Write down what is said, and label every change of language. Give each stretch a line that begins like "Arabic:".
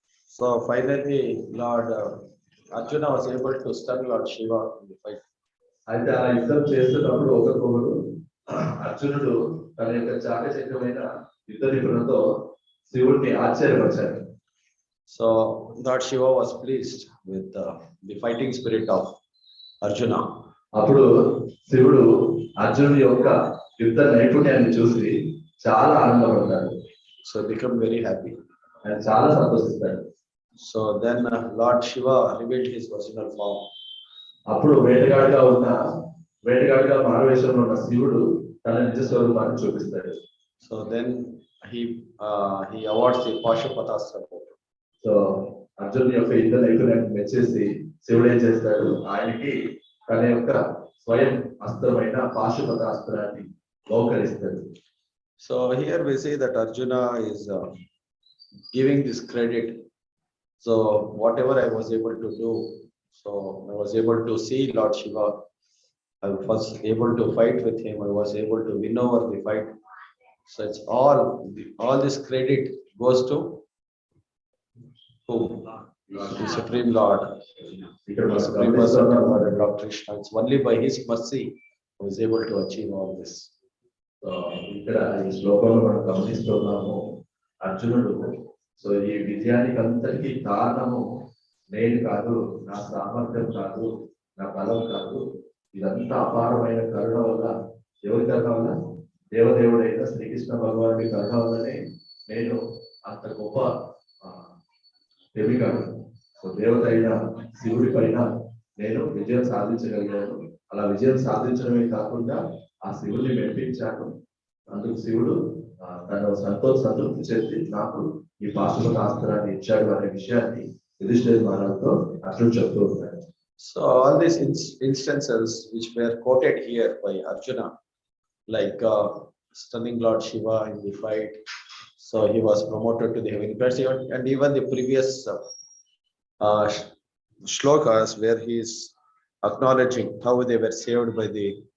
English: So finally Lord Arjuna was able to stun Lord Shiva in the fight.
Telugu: అయితే ఆ యుద్ధం చేస్తున్నప్పుడు ఒకరికొకరు అర్జునుడు తన యొక్క చాకచక్యమైన యుద్ధ నిపుణులతో శివుడిని ఆశ్చర్యపరిచారు.
English: So Lord Shiva was pleased with the fighting spirit of Arjuna.
Telugu: అప్పుడు శివుడు అర్జునుడి యొక్క యుద్ధ నైపుణ్యాన్ని చూసి చాలా ఆనందపడతాడు.
English: So become very happy.
Telugu: ఆయన చాలా సంతోషిస్తాడు.
English: So then Lord Shiva revealed his original form.
Telugu: అప్పుడు వేటగాడిగా మారువేషంలో ఉన్న శివుడు తన నిజ స్వరూపాన్ని చూపిస్తాడు.
English: So then he awards the Pashupatastra.
Telugu: So అర్జునుడి యొక్క యుద్ధ నైపుణ్యాన్ని మెచ్చేసి శివుడు ఏం చేస్తాడు, ఆయనకి తన యొక్క స్వయం అస్త్రమైన పాశుపత అస్త్రాన్ని బహుకరిస్తాడు.
English: So here we see that Arjuna is giving this credit. So whatever I was able to do, so I was able to see Lord Shiva, I was able to fight with him, I was able to win over the fight. So it's all this credit goes to who? The Supreme Lord, the Supreme Personality of Godhead, Lord Krishna. It's only by His mercy I was able to achieve all this.
Telugu: So ఇక్కడ ఈ శ్లోకంలో మనం గమనిస్తున్నాము, అర్జునుడు so ఈ విజయానికి అంతటికీ కారణము నేను కాదు, నా సామర్థ్యం కాదు, నా బలం కాదు, ఇదంతా అపారమైన కరుణ వల్ల. ఎవరి కరుణ వల్ల? దేవదేవుడైన శ్రీకృష్ణ భగవానుడి కరుణ వల్లనే నేను అంత గొప్ప దేవిగాను. సో దేవత అయిన శివుడి పైన నేను విజయం సాధించగలిగాను. అలా విజయం సాధించడమే కాకుండా ఆ శివుడిని మెప్పించాను. అందుకు శివుడు తన సంతృప్తి చెంది నాకు ఈ పాశుపతాస్త్రాన్ని ఇచ్చాడు అనే విషయాన్ని యుధిష్ఠిర మహారాజుతో అర్జునుడు చెప్తూ ఉన్నాడు.
English: So all these instances which were quoted here by Arjuna, like stunning Lord Shiva in the fight, so he was promoted to the heavenly planets, and even the previous shlokas where he is acknowledging how they were saved by the